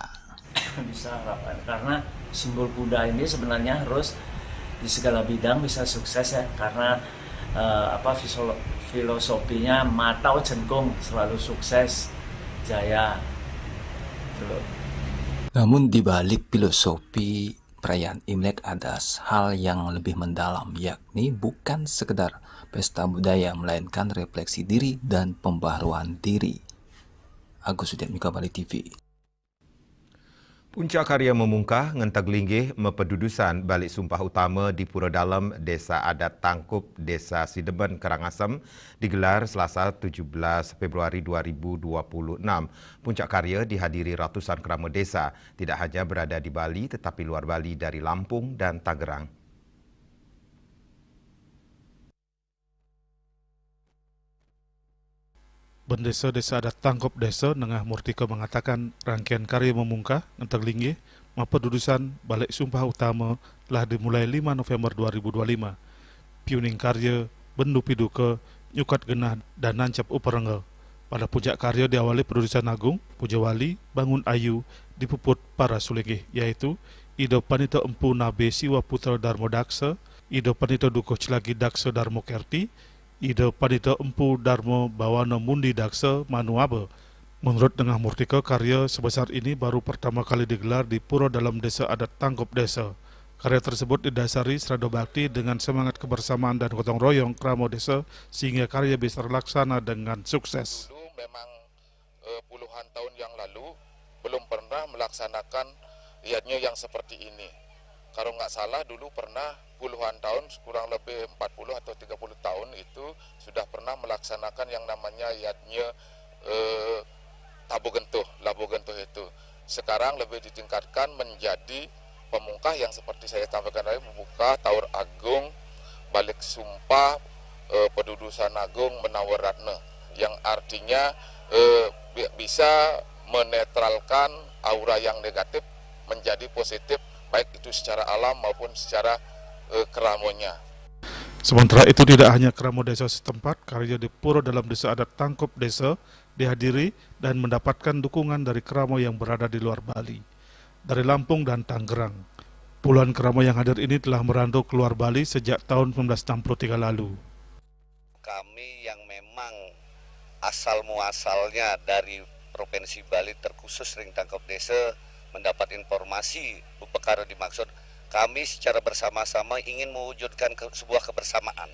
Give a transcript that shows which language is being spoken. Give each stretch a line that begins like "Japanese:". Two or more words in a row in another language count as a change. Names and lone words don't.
Indonesian: Bisa harapan karena simbol kuda ini sebenarnya harus di segala bidang bisa sukses ya, karena filosofinya Matau Jengkung, selalu sukses, jaya. Namun di balik filosofi perayaan Imlek ada hal yang lebih mendalam, yakni bukan sekedar pesta budaya, melainkan refleksi diri dan pembaharuan diri. Agus Sudetmiko, Bali TV. Puncak karya
Balinese: memungkah ngentag linggih mepedudusan balik sumpah utama
Indonesian: di Pura Dalam, Desa Adat Tangkup, Desa Sideben, Karangasem digelar Selasa 17 Februari 2026. Puncak karya dihadiri ratusan kerama desa, tidak hanya berada di Bali tetapi luar Bali dari Lampung dan Tangerang. Bendesa Desa Adat Tangkup Desa Nengah Murtika mengatakan rangkaian karya
Balinese: memungkah ngentag linggih mepedudusan balik sumpah utama
Indonesian: telah dimulai 5 November 2025.
Balinese: Piuning karya bendu piduke nyukat genah dan nancap uperenggel.
Indonesian: Pada puncak karya diawali pedudusan agung, puja wali, bangun ayu, dipuput para sulinggih, yaitu Ido Panito Empu Nabe Siwa Putra Darmo Daksa, Ido Panito Duko Celagi Daksa Darmo Kerti, Ido Panito Empu Darmo Bawana Mundi Daksa Manuabe. Menurut Nengah Murtika, karya sebesar ini baru pertama kali digelar di Pura Dalam Desa Adat Tangkup Desa. Karya tersebut didasari serado bakti dengan semangat kebersamaan dan gotong royong kramo desa sehingga karya bisa terlaksana dengan sukses. Dulu memang puluhan tahun yang lalu belum pernah melaksanakan lihatnya yang seperti ini. Kalau nggak salah dulu pernah puluhan tahun, kurang lebih 40 atau 30 tahun itu sudah pernah melaksanakan yang namanya yadnya Labu Gentuh itu. Sekarang lebih ditingkatkan menjadi pemungkah yang seperti saya sampaikan tadi, membuka Taur Agung, balik sumpah, pedudusan agung menawar ratna, yang artinya bisa menetralkan aura yang negatif menjadi positif, baik itu secara alam maupun secara keramonya. Sementara itu tidak hanya keramo desa setempat, karya di Pura Dalam Desa Adat Tangkup Desa dihadiri dan mendapatkan dukungan dari keramo yang berada di luar Bali, dari Lampung dan Tangerang. Puluhan keramo yang hadir ini telah merantau keluar Bali sejak tahun 1963 lalu. Kami yang memang asal muasalnya dari Provinsi Bali, terkhusus Ring Tangkup Desa, mendapat informasi perkara dimaksud, kami secara bersama-sama ingin mewujudkan sebuah kebersamaan.